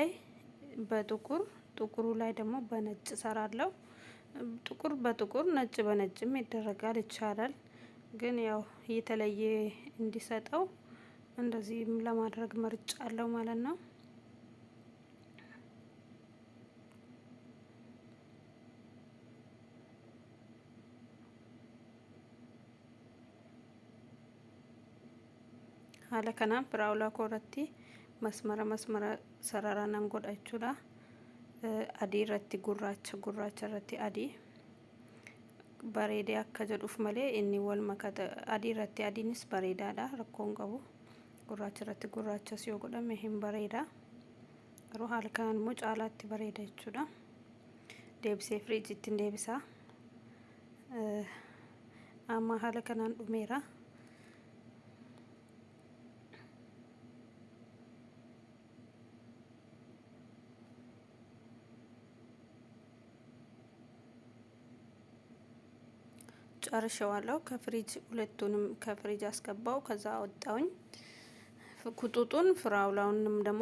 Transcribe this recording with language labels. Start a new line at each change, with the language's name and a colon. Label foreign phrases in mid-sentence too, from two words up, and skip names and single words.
Amharic: በጥቁር ጥቁሩ ላይ ደግሞ በነጭ ሰራለሁ። ጥቁር በጥቁር ነጭ በነጭም ይደረጋል ይቻላል። ግን ያው የተለየ እንዲሰጠው እንደዚህም ለማድረግ መርጫለሁ ማለት ነው።
Oromo: haala kanaan firaawulaa koorratti masmara sararanan godhachuudha. Adii irratti gurraacha irratti adii bareedee akka jedhuuf malee inni wal makata adii irratti adiinis bareedaadha, rakkoon qabu. Gurraacha irratti gurraachas yoo godhame hin bareeda. Garuu haala kanaan immoo caalaatti bareeda jechuudha. Deebisee firiijitti deebisa. Amma haala kanaan dhumeera.
Amharic: ጨርሼዋለሁ። ከፍሪጅ ሁለቱንም ከፍሪጅ አስገባው። ከዛ አወጣውኝ። ቁጡጡን ፍራውላውንም ደግሞ